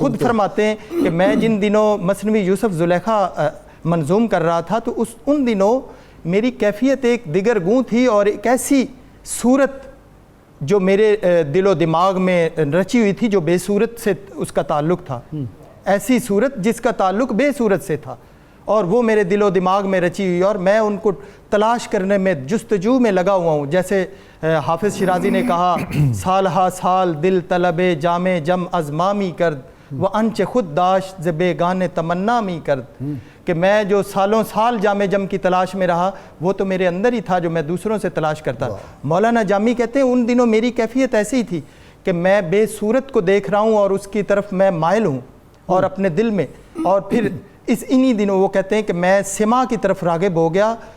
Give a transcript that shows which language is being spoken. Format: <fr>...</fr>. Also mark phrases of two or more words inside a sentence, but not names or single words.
<ur>وہ خود فرماتے ہیں کہ میں جن دنوں مثنوی یوسف زلیخا منظوم کر رہا تھا تو ان دنوں میری کیفیت ایک دیگر گوں تھی، اور ایک ایسی صورت جو میرے دل و دماغ میں رچی ہوئی تھی جو بے صورت سے اس کا تعلق تھا، ایسی صورت جس کا تعلق بے صورت سے تھا، اور وہ میرے دل و دماغ میں رچی ہوئی، اور میں ان کو تلاش کرنے میں، جستجو میں لگا ہوا ہوں۔ جیسے حافظ شیرازی نے کہا،</ur> <fa>سال ہا سال دل طلب جام جم از مامی کرد، وہ انچ خود داشت ز بیگان تمنا می کرد،</fa> <ur>کہ میں جو سالوں سال جام جم کی تلاش میں رہا، وہ تو میرے اندر ہی تھا جو میں دوسروں سے تلاش کرتا۔ مولانا جامی کہتے ہیں ان دنوں میری کیفیت ایسی تھی کہ میں بے صورت کو دیکھ رہا ہوں اور اس کی طرف میں مائل ہوں، اور اپنے دل میں، اور پھر انہی دنوں وہ کہتے ہیں کہ میں سما کی طرف راغب ہو گیا۔</ur>